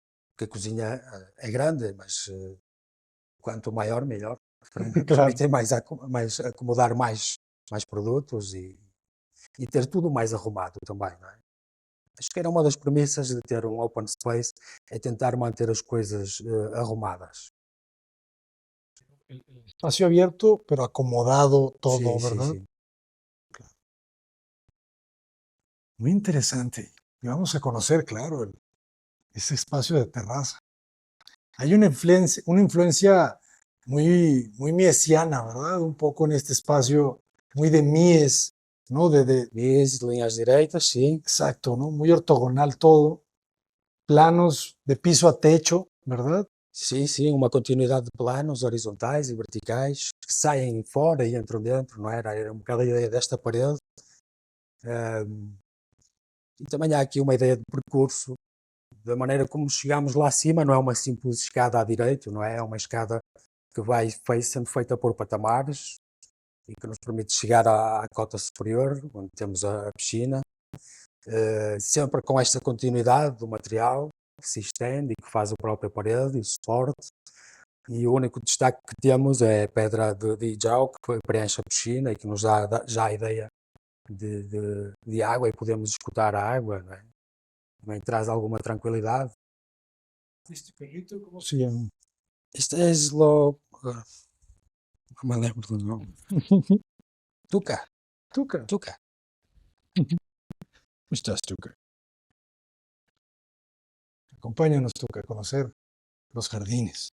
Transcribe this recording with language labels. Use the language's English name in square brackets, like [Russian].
[Portuguese] Porque a cozinha é grande, mas quanto maior, melhor. Claro. Permitem mais acomodar mais mais produtos e ter tudo mais arrumado também, não é? Acho que era uma das premissas de ter um open space, é tentar manter as coisas arrumadas. [Spanish] El espacio abierto, pero acomodado todo, [Portuguese] Sim, sim, [Spanish] ¿verdad? [Portuguese] sim. [Spanish] Muy interesante. Y vamos a conocer, claro, ese espacio de terraza. Hay una influencia muy miesiana, ¿verdad? Un poco en este espacio, muy de mies, ¿no? [Portuguese] Mies, linhas direitas, sim. [Spanish] Exacto, ¿no? Muy ortogonal todo. Planos de piso a techo, ¿verdad? [Portuguese] Sim, sim, uma continuidade de planos horizontais e verticais que saem fora e entram dentro, não era? Era um bocado a ideia desta parede. E também há aqui uma ideia de percurso, da maneira como chegamos lá acima, não é uma simples escada à direita, não é? É uma escada que vai sendo feita por patamares e que nos permite chegar à cota superior, onde temos a piscina, sempre com esta continuidade do material que se estende e que faz a própria parede e o suporte. E o único destaque que temos é a pedra de Ijau, que preenche a piscina e que nos dá já a ideia de água e podemos escutar a água, não é? Também traz alguma tranquilidade. [Spanish] Este perrito, ¿cómo se llama? [Portuguese] Este é Slow. Não me lembro do nome. Tuca. Tuca. Tuca. [Spanish] ¿Cómo estás, Tuca? Acompáñanos, Tuca, a conocer los jardines.